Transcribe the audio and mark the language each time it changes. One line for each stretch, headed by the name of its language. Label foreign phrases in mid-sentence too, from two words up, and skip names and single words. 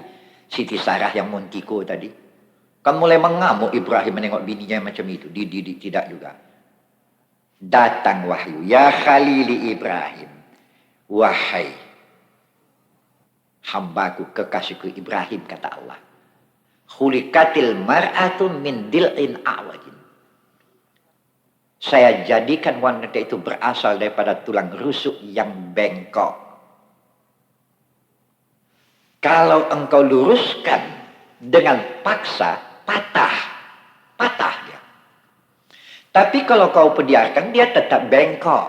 Malay: Siti Sarah yang Montiko tadi. Kan mulai mengamuk Ibrahim menengok bininya macam itu. Dididik tidak juga. Datang wahyu.
Arabic: يا خليلي إبراهيم.
Malay: Wahai hambaku, kekasihku Ibrahim, kata Allah.
Arabic: خُلِقَتِ المرأةُ من ضِلْعٍ أعوج.
Malay: Saya jadikan wanita itu berasal daripada tulang rusuk yang bengkok. Kalau engkau luruskan dengan paksa, patah dia. Tapi kalau kau biarkan, dia tetap bengkok.